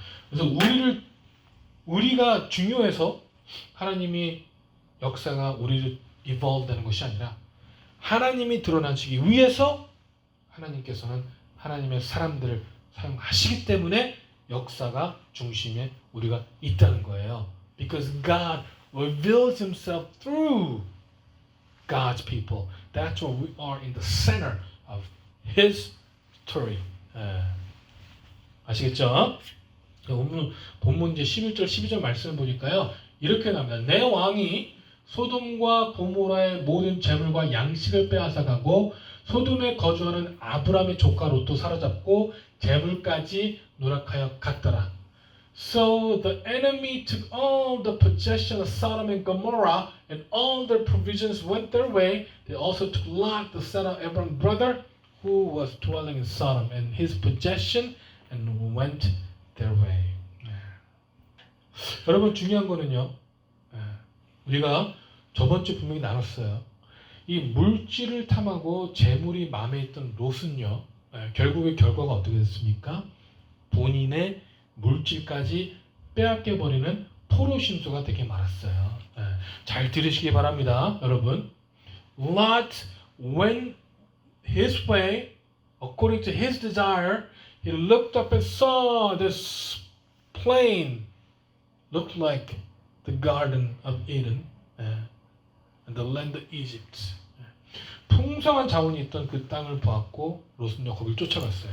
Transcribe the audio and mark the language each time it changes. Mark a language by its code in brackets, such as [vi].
[ko] 그래서 우리가 중요해서 하나님이 역사가 우리를 evolve 되는 것이 아니라 하나님이 드러나시기 위해서 하나님께서는 하나님의 사람들을 사용하시기 때문에 역사가 중심에 우리가 있다는 거예요. [en] Because God reveals Himself through God's people. That's why we are in the center of His story. [ko] 아시겠죠? 본문 이제 11절, 12절 말씀을 보니까요. 이렇게 나옵니다. 내 왕이 소돔과 고모라의 모든 재물과 양식을 빼앗아가고 소돔에 거주하는 아브람의 조카 롯도 사로잡고 재물까지 누락하여 갔더라. [en] So the enemy took all the possession of Sodom and Gomorrah, and all their provisions went their way. They also took Lot, the son of Abraham's brother, who was dwelling in Sodom, and his possession, and went their way. [ko] 여러분 중요한 거는요. 우리가 저번 주 분명히 나눴어요. 이 물질을 탐하고 재물이 마음에 있던 롯은요. 결국의 결과가 어떻게 됐습니까? 본인의 물질까지 빼앗겨 버리는 포로 신수가 되게 많았어요. 잘 들으시기 바랍니다, 여러분. [en] Lot went his way according to his desire. He looked up and saw this plain looked like the Garden of Eden and the land of Egypt. [ko] 풍성한 자원이 있던 그 땅을 보았고 롯은요 거기를 쫓아갔어요.